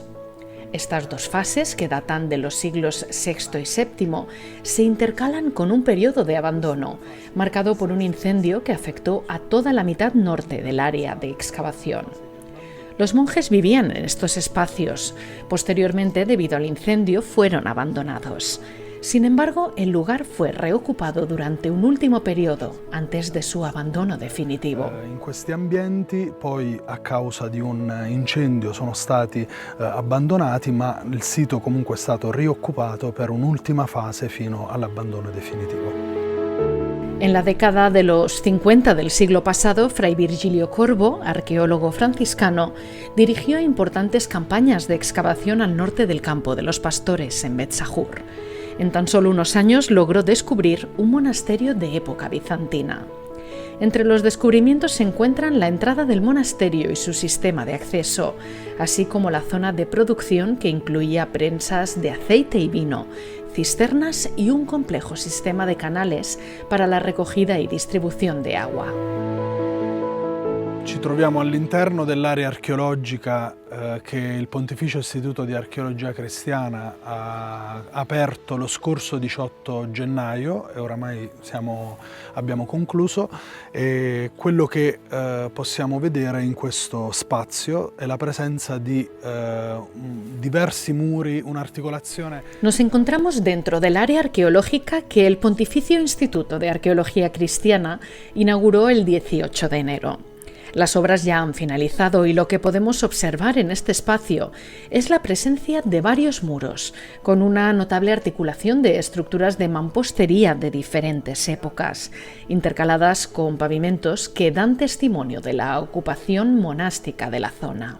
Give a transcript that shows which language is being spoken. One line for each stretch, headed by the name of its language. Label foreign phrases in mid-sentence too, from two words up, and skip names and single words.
Spanish: Estas dos fases, que datan de los siglos VI y VII, se intercalan con un periodo de abandono, marcado por un incendio que afectó a toda la mitad norte del área de excavación. Los monjes vivían en estos espacios. Posteriormente, debido al incendio, fueron abandonados. Sin embargo, el lugar fue reocupado durante un último periodo antes de su abandono definitivo.
Italian: In questi ambienti poi a causa di un incendio sono stati abbandonati, ma il sito comunque è stato rioccupato per un'ultima fase fino all'abbandono definitivo.
Spanish: En la década de los 50 del siglo pasado, Fray Virgilio Corbo, arqueólogo franciscano, dirigió importantes campañas de excavación al norte del Campo de los Pastores, en Bet-Sahur. En tan solo unos años logró descubrir un monasterio de época bizantina. Entre los descubrimientos se encuentran la entrada del monasterio y su sistema de acceso, así como la zona de producción que incluía prensas de aceite y vino, cisternas y un complejo sistema de canales para la recogida y distribución de agua.
Italian: Ci troviamo all'interno dell'area archeologica che il Pontificio Istituto di Archeologia Cristiana ha aperto lo scorso 18 gennaio e oramai abbiamo concluso. E quello che possiamo vedere in questo spazio è la presenza di diversi muri, un'articolazione.
Spanish: Nos encontramos dentro del área arqueológica que el Pontificio Instituto de Arqueología Cristiana inauguró el 18 de enero. Las obras ya han finalizado y lo que podemos observar en este espacio es la presencia de varios muros, con una notable articulación de estructuras de mampostería de diferentes épocas, intercaladas con pavimentos que dan testimonio de la ocupación monástica de la zona.